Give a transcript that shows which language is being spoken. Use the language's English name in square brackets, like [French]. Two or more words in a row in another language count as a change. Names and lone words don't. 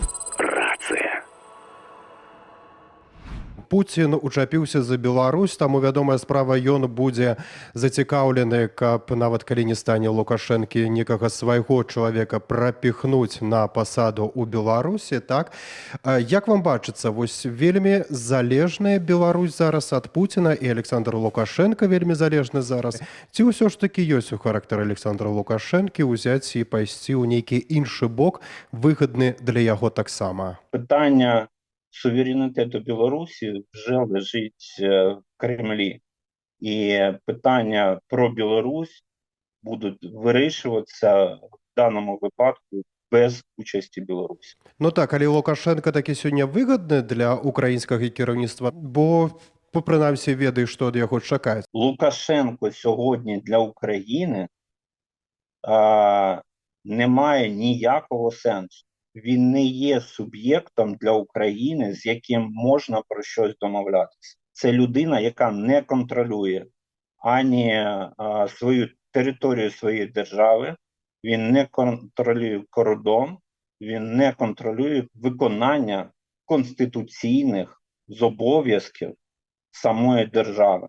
[Belarusian] Пуцін учапіўся за Беларусь, таму вядомая справа, ён будзе зацікаўлены, каб нават калі не стане Лукашэнкі, некага свайго чалавека прапіхнуць на пасаду ў Беларусі, так? Як вам бачыцца, вось вельмі залежная Беларусь зараз ад Пуціна і Александр Лукашенко вельмі залежны зараз? Ці ўсё ж такі ёсць у характары Александра Лукашэнкі ўзяць і пайсці ў нейкі іншы бок, выгадны для яго таксама? [Ukrainian] Питання суверенітету Білорусі вже лежить в Кремлі. І питання про Білорусь будуть вирішуватися в даному випадку без участі Білорусі. [Belarusian] Ну так, але Лукашенко такі сёння выгадны для украінскага кіраўніцтва, бо прынамсі ведае, што ад яго чакаюць. [Ukrainian] Лукашенко сьогодні для України не має ніякого сенсу. Він не є суб'єктом для України, з яким можна про щось домовлятися. Це людина, яка не контролює ані свою територію своєї держави, він не контролює кордон, він не контролює виконання конституційних зобов'язків самої держави.